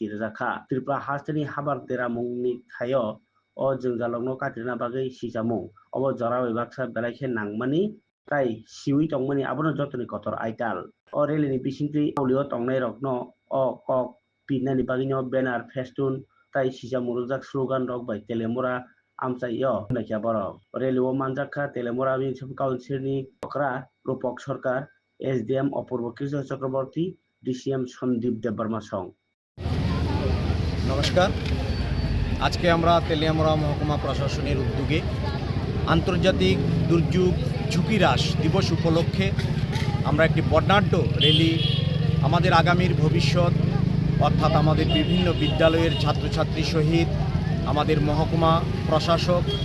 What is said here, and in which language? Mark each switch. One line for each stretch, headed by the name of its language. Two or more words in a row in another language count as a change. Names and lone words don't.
Kok Borok: rojaka Tripura hasteni habar deramung ni thayo o jungjalokno katina bagui sisamung obo jora bai baksa belai khe nangmani tai siwi tongmani abono jotoni kotor aital o reli ni bisingti aulio tongnai rok no o kok pinani bagui no banner festun tai sisamung rojak slogan rok bai Teleamura amchaio naikha borok reli o manjakha Teleamura municipal council ni okra Rupak Sarkar SDM অপূর্ব কৃষ্ণ চক্রবর্তী DCM সন্দীপ দেববর্মা সং
Bangla: নমস্কার আজকে আমরা তেলিয়ামুড়া মহকুমা প্রশাসনের উদ্যোগে আন্তর্জাতিক দুর্যোগ ঝুঁকি হ্রাস দিবস উপলক্ষে আমরা একটি বর্ণাঢ্য র্যালি আমাদের আগামীর ভবিষ্যৎ অর্থাৎ আমাদের বিভিন্ন বিদ্যালয়ের ছাত্রছাত্রী সহিত আমাদের মহকুমা প্রশাসক